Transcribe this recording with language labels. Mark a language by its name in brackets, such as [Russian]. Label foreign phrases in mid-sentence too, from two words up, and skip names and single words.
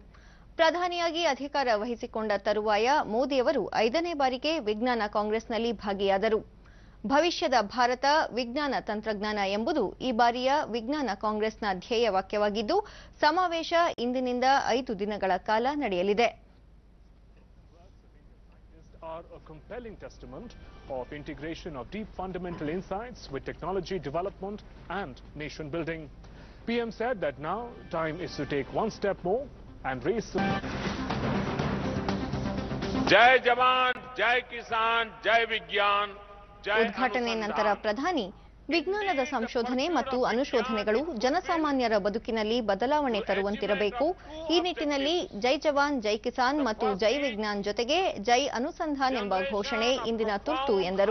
[Kannada] ಪ್ರಧಾನಿಯಾಗಿ ಅಧಿಕಾರ ವಹಿಸಿಕೊಂಡ ತರುವಾಯ ಮೋದಿಯವರು 5ನೇ ಬಾರಿಗೆ ವಿಜ್ಞಾನ ಕಾಂಗ್ರೆಸ್ನಲ್ಲಿ ಭಾಗಿಯಾದರು. ಭವಿಷ್ಯದ ಭಾರತ ವಿಜ್ಞಾನ ತಂತ್ರಜ್ಞಾನ ಎಂಬುದು ಈ ಬಾರಿಯ ವಿಜ್ಞಾನ ಕಾಂಗ್ರೆಸ್ನ ಧ್ಯೇಯವಾಕ್ಯವಾಗಿದ್ದು, ಸಮಾವೇಶ ಇಂದಿನಿಂದ 5 ದಿನಗಳ ಕಾಲ ನಡೆಯಲಿದೆ. [English] Are a compelling testament of integration of deep fundamental insights with technology development and nation building. PM said that now time is to take one step more and raise the [Hindi] जय जवान जय किसान जय विज्ञान [Kannada] ಉದ್ಘಾಟನೆ ನಂತರ ಪ್ರಧಾನಿ ವಿಜ್ಞಾನದ ಸಂಶೋಧನೆ ಮತ್ತು ಅನುಶೋಧನೆಗಳು ಜನಸಾಮಾನ್ಯರ ಬದುಕಿನಲ್ಲಿ ಬದಲಾವಣೆ ತರುವಂತಿರಬೇಕು. ಈ ನಿಟ್ಟಿನಲ್ಲಿ [Hindi] जय जवान जय किसान [Kannada] ಮತ್ತು [Hindi] जय विज्ञान [Kannada] ಜೊತೆಗೆ [Hindi] जय अनुसंधान [Kannada] ಎಂಬ ಘೋಷಣೆ ಇಂದಿನ ತುರ್ತು ಎಂದರು.